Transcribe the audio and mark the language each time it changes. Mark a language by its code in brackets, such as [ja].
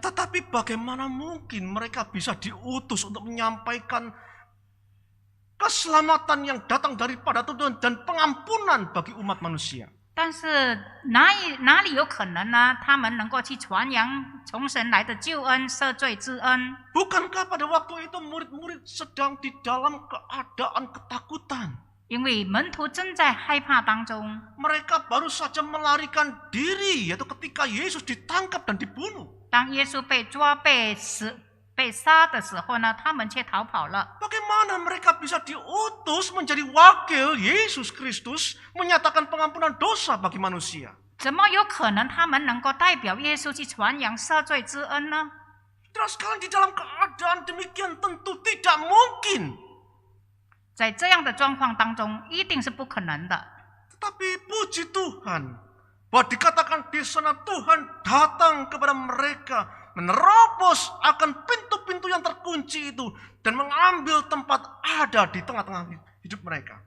[id] Tetapi bagaimana mungkin mereka bisa diutus untuk menyampaikan keselamatan yang datang daripada Tuhan dan pengampunan bagi umat manusia? [zh] 但是哪里有可能呢？他们能够去传扬从神来的救恩、赦罪之恩？ [id] Bukankah pada waktu itu murid-murid sedang di dalam keadaan ketakutan? [zh] 因为门徒正在害怕当中， [id] Mereka baru saja melarikan diri, yaitu ketika Yesus ditangkap dan dibunuh. [zh] 当耶稣被抓、被杀的时候呢，他们却逃跑了。 [id] Bagaimana mereka bisa diutus menjadi wakil Yesus Kristus menyatakan pengampunan dosa bagi manusia? [zh] 怎么有可能他们能够代表耶稣去传扬赦罪之恩呢？ [id] Terus sekalian di dalam keadaan demikian tentu tidak mungkin. [zh] 在这样的状况当中，一定是不可能的。 [id] Tetapi puji Tuhan, bahwa dikatakan di sana Tuhan datang kepada mereka, menerobos akan pintu-pintu yang terkunci itu dan mengambil tempat ada di tengah-tengah hidup mereka.